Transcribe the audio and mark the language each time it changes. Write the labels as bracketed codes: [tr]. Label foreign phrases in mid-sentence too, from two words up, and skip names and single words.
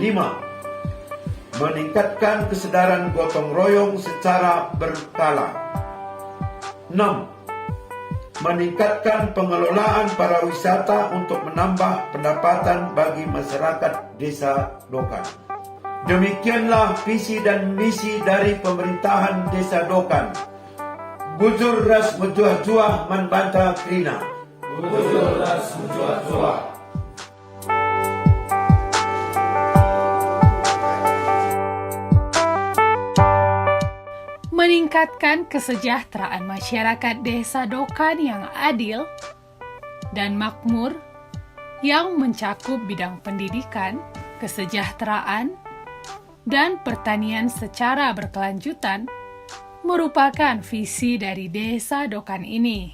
[id] Meningkatkan kesadaran gotong royong secara berkala. 6. Meningkatkan pengelolaan para wisata untuk menambah pendapatan bagi masyarakat Desa Dokan. Demikianlah visi dan misi dari pemerintahan Desa Dokan. [btx] Bujur ras menjuah-juah membantah krina. Bujur ras menjuah-juah. [id] Meningkatkan kesejahteraan masyarakat Desa Dokan yang adil dan makmur, yang mencakup bidang pendidikan, kesejahteraan, dan pertanian secara berkelanjutan, merupakan visi dari Desa Dokan ini.